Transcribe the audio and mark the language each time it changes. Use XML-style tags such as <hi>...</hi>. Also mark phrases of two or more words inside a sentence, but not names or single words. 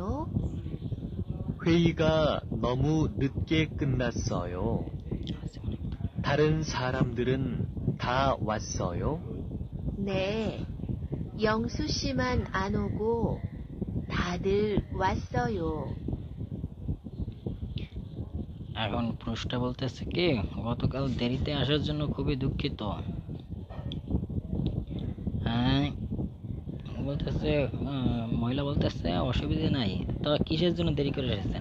<ko>회의가 너무 늦게 끝났어요. 다른 사람들은 다 왔어요? 네. 영수 씨만 안 오고 다들 왔어요.</ko> <bn>এখন পুরুষটা বলতেছে কি গতকাল দেরিতে আসার জন্য খুবই দুঃখিত। হ্যাঁ, বলতেছে মহিলা বলতেছে অসুবিধা নাই, তো কিসের জন্য দেরি করে এসেছেন?</bn>